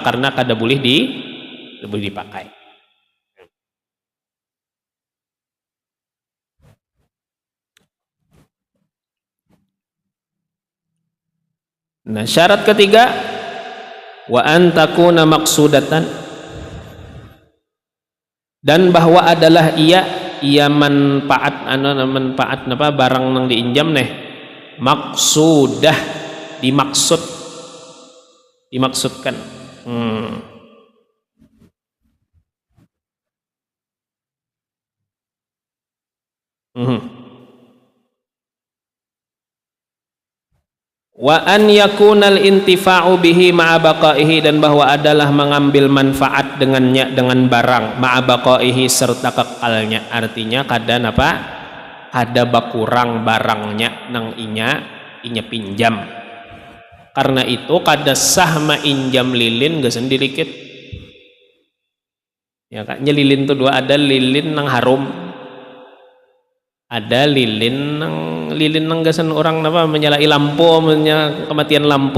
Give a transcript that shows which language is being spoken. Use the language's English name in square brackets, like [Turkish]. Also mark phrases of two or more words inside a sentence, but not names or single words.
[Banjar] Karena kada boleh dipakai. Nah, syarat ketiga [Arabic] وأن تكون مقصودة, [Banjar] dan bahwa adalah ia manfaat napa barang nang diinjam neh maksudah, dimaksudkan. [Arabic] وأن يكون الانتفاع به مع بقائه, [Banjar] dan bahwa adalah mengambil manfaat dengannya, dengan barang [Arabic] مع بقائه [Banjar] serta kekalnya. Artinya kada napa kada bakurang barangnya nang inya pinjam. Karena itu kada sah mainjam lilin geus sedikit ya kan. Lilin tuh dua, ada lilin nang harum, ada lilin nang gasan orang napa menyalai lampu, kematian lampu.